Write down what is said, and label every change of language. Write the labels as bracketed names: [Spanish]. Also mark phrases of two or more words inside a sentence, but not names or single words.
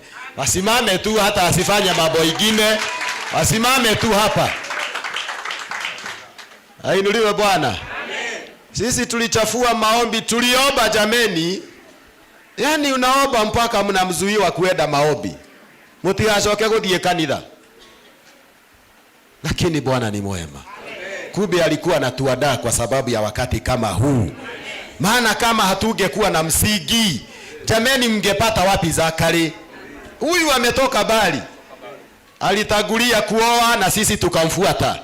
[Swahili] Wasimame tu, hata asifanye mambo mengine. Wasimame tu hapa. Ainuliwe Bwana. Sisi tulichafua maombi, tuliomba jameni. Yani unaomba mpaka mnamzuiwa kuenda maombi. [Kikuyu] Mutigashoke guthie kanitha. [Swahili] Lakini Bwana ni mwema. Kumbe alikuwa anatuandaa kwa sababu ya wakati kama huu. Maana kama hatungekuwa na msingi, jameni, mngepata wapi Zakari? Huyu ametoka bali. Alitagulia kuoa na sisi tukamfuata.